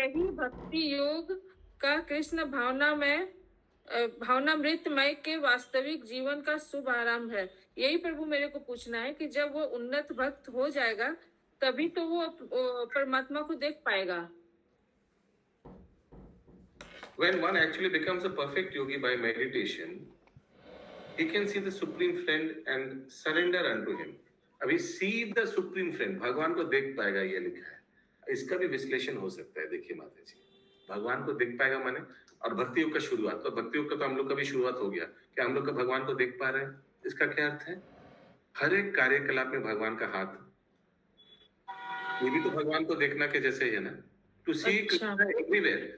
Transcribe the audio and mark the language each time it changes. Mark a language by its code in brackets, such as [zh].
[hi] यही भक्ति योग का कृष्ण भावना में भावनामृतमय के वास्तविक जीवन का शुभ आरंभ है। यही प्रभु मेरे को पूछना है कि जब वो उन्नत भक्त हो जाएगा तभी तो वो परमात्मा को देख पाएगा। [en] When one actually becomes a perfect yogi by meditation, he can see the supreme friend and surrender unto him. [hi] अभी [en] see the supreme friend, [hi] भगवान को देख पाएगा, ये लिखा है। इसका भी विश्लेषण हो सकता है। देखिए माता जी, भगवान को देख पाएगा माने, और भक्ति योग का शुरुआत, और भक्ति योग का तो हम लोग का भी शुरुआत हो गया कि हम लोग का भगवान को देख पा रहे हैं। इसका क्या अर्थ है? हर एक कार्यकलाप में भगवान का हाथ। ये भी तो भगवान को देखना के जैसे ही है ना, [en] To see everywhere.